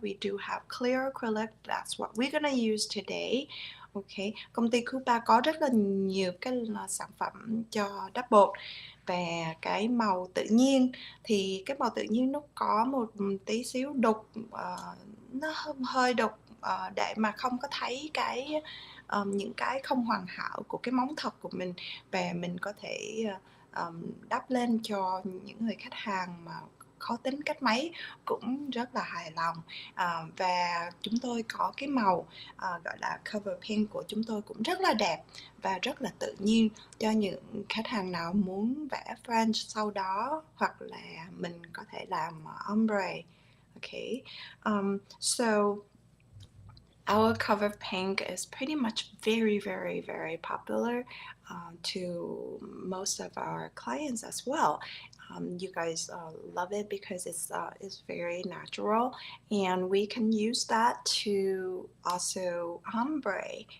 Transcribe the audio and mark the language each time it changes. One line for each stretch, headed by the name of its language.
English: We do have clear acrylic. That's what we're gonna use today.
Vietnamese: Okay, công ty Kupa có rất là nhiều cái sản phẩm cho đắp bột. Và cái màu tự nhiên thì cái màu tự nhiên nó có một tí xíu đục, nó hơi đục, để mà không có thấy cái những cái không hoàn hảo của cái móng thật của mình, và mình có thể đắp lên cho những người khách hàng mà khó tính cách mấy cũng rất là hài lòng. Và chúng tôi có cái màu gọi là cover pink của chúng tôi cũng rất là đẹp và rất là tự nhiên cho những khách hàng nào muốn vẽ French sau đó, hoặc là mình có thể làm ombre.
English: Okay, so our cover pink is pretty much very, very, very popular to most of our clients as well. You guys love it because it's very natural, and we can use that to also ombre.